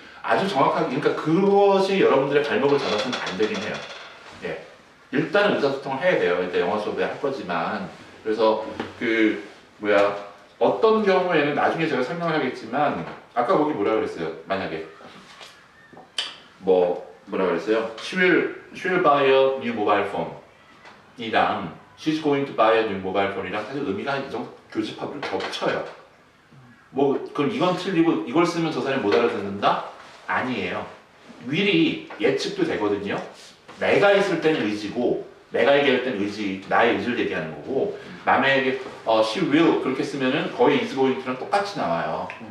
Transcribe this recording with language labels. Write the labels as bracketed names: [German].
[Korean] 아주 정확하게 그러니까 그것이 여러분들의 발목을 잡아서는 안 되긴 해요. 예. 일단은 의사소통을 해야 돼요. 일단 영어 수업에 할 거지만. 그래서 그 뭐야 어떤 경우에는 나중에 제가 설명을 하겠지만 아까 거기 뭐라 그랬어요? 만약에 뭐라 그랬어요? [English] She will buy a new mobile phone 이랑 She's going to buy a new mobile phone이랑 [Korean] 사실 의미가 이 정도 교집합을 겹쳐요. 뭐 그럼 이건 틀리고 이걸 쓰면 저 사람이 못 알아듣는다? 아니에요. 미리 예측도 되거든요. 내가 있을 때는 의지고 내가 얘기할 때는 나의 의지를 얘기하는 거고 남에게 [English] she will [Korean] 그렇게 쓰면은 거의 [English] is going to [Korean] 랑 똑같이 나와요.